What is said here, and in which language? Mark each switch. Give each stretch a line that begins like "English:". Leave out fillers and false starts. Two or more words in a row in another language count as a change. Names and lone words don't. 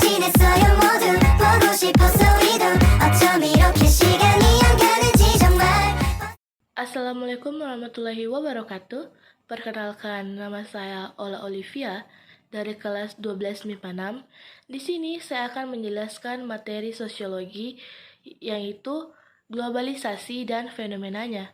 Korean: 있어요 모두 보고 싶었어 우리도 어쩜 이렇게 시간이 안 가는지 정말.
Arabic: السلام عليكم ورحمة الله وبركاته.
Indonesian: Perkenalkan, nama saya Ola Olivia dari kelas 12 MIPA 6. Di sini saya akan menjelaskan materi sosiologi, yaitu globalisasi dan fenomenanya.